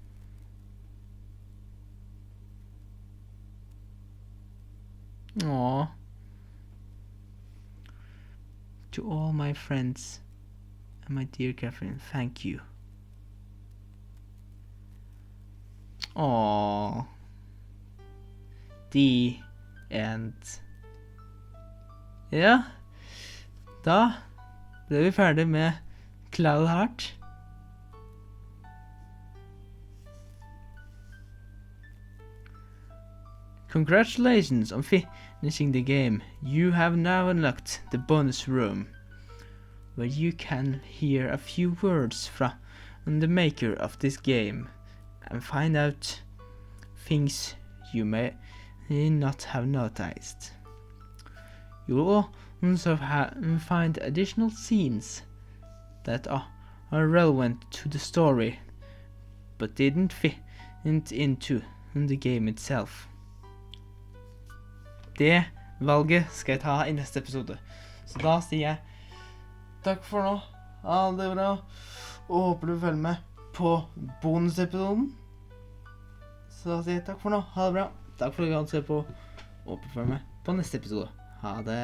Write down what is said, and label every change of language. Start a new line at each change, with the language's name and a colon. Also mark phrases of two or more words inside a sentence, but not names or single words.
English: Aww. To all my friends and my dear Catherine, thank you. Aww. The end.
Norwegian: Ja, da ble vi ferdig med Cloud Heart.
English: Congratulations on finishing the game. You have now unlocked the bonus room, where you can hear a few words from the maker of this game and find out things you may not have noticed. You will also find additional scenes that are relevant to the story, but didn't fit into the game itself.
Norwegian: Det valget skal jeg ta i neste episode. Så da sier jeg takk for nå. Ha det bra. Og håper du følger med på bonusepisoden. Så da sier jeg takk for nå. Ha det bra. Takk for at du har sett på. Og håper du følger med på neste episode.